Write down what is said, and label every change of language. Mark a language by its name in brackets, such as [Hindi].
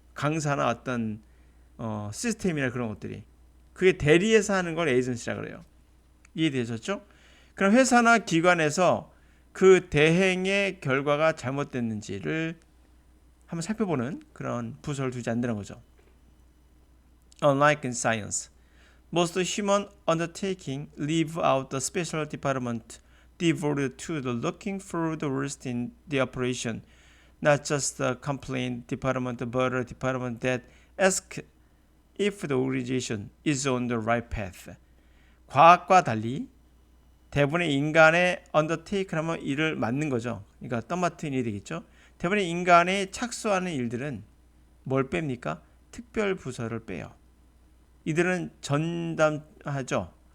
[Korean] 강사나 어떤 시스템이나 그런 것들이. 그게 대리해서 하는 걸 에이전시라고 그래요. 이해되셨죠? 그럼 회사나 기관에서 그 대행의 결과가 잘못됐는지를 한번 살펴보는 그런 부서를 두지 않는다는 거죠. [English] Unlike in science, most human undertaking leave out the special department devoted to the looking for the worst in the operation, not just the complaint department, but a department that asks if the organization is on the right path. [Korean] 과학과 달리 대부분의 인간의 undertake 하면 일을 맡는 거죠. 그러니까 떠맡은 일이 되겠죠. 대부분의 인간의 착수하는 일들은 뭘 뺍니까? 특별 부서를 빼요. 이들은 전담하죠.